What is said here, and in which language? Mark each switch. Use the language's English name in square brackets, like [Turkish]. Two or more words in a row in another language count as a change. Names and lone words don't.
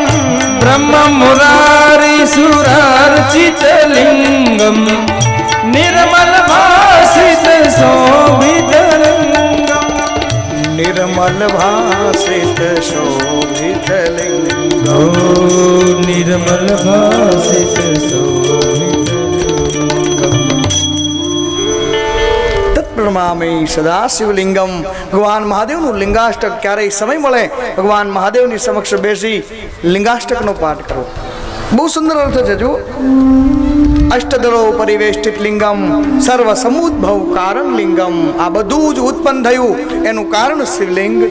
[Sanskrit] ब्रह्ममुरारिसुरार्चितलिङ्गं निर्मलभासितशोभितलिङ्गं निर्मल भासित शोभित लिंगम ओ निर्मलभासितशोभितलिङ्गं તત્પ્રમામિ સદા શિવલિંગમ [Gujarati] ભગવાન મહાદેવનું લિંગાષ્ટક ક્યારેય સમય મળે ભગવાન મહાદેવની સમક્ષ બેસી લિંગાષ્ટકનો પાઠ કરો. બહુ સુંદર અર્થ છે. જો [Sanskrit] અષ્ટદળો પરિવેષ્ટિત લિંગમ સર્વ સમુદ્ભવ કારણ લિંગમ, [Gujarati] આ બધું જ ઉત્પન્ન થયું એનું કારણ શિવલિંગ છે.